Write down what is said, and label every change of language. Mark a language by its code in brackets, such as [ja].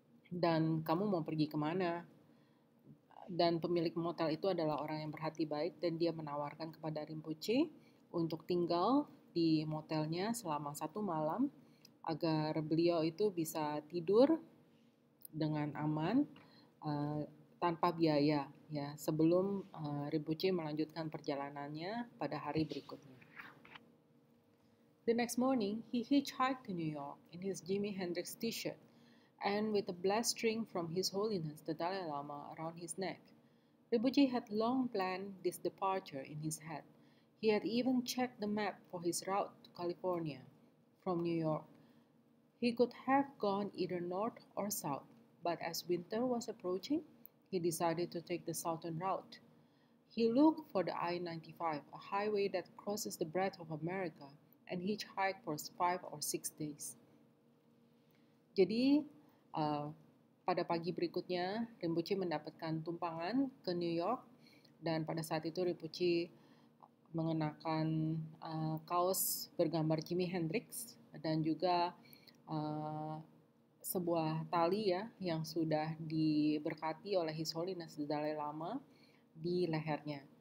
[id] Dan kamu mau pergi kemana? Dan pemilik motel itu adalah orang yang berhati baik dan dia menawarkan kepada Rinpoche untuk tinggal di motelnya selama 1 malam agar beliau itu bisa tidur dengan aman tanpa biaya ya sebelum Rinpoche melanjutkan perjalanannya pada hari berikutnya. [en] The next morning, he hitchhiked to New York in his Jimi Hendrix t-shirt and with a blessed string from His Holiness the Dalai Lama around his neck. Rinpoche had long planned this departure in his head. He had even checked the map for his route to California from New York. He could have gone either north or south, but as winter was approaching, he decided to take the southern route. He looked for the I-95, a highway that crosses the breadth of America, and hitchhiked for 5 or 6 days. [id] Jadi, pada pagi berikutnya, Rinpoche mendapatkan tumpangan ke New York dan pada saat itu Rinpoche mengenakan kaos bergambar Jimi Hendrix dan juga sebuah tali ya yang sudah diberkati oleh His Holiness the Dalai Lama di lehernya.